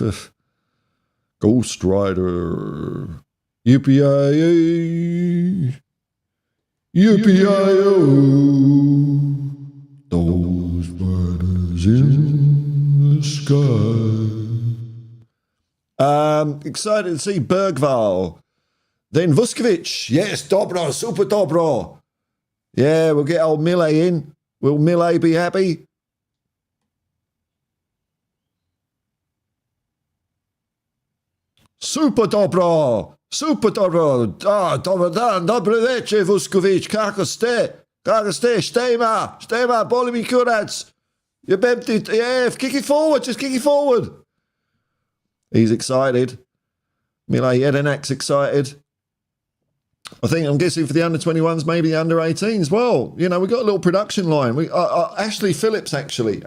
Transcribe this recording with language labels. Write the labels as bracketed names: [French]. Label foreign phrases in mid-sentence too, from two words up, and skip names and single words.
[English] Ghost Rider. Yippee-yi-yi. Yippee-yi-yo. Those burners in the sky. Excited to see Bergvall. Then Vuskovic. Yes, [Croatian] dobro, super dobro. [English] Yeah, we'll get old Mille in. Will Mille be happy? [Croatian] Super dobro. Super dobro. Dobar dan, dobre večer, Vuskovic. Kako ste? Štema, boli mi kurac. [English] Yeah, kick it forward, just kick it forward. He's excited. Mile Jedinak's excited. I'm guessing for the under-21s, maybe the under-18s. Well, you know, we've got a little production line. Ashley Phillips, actually.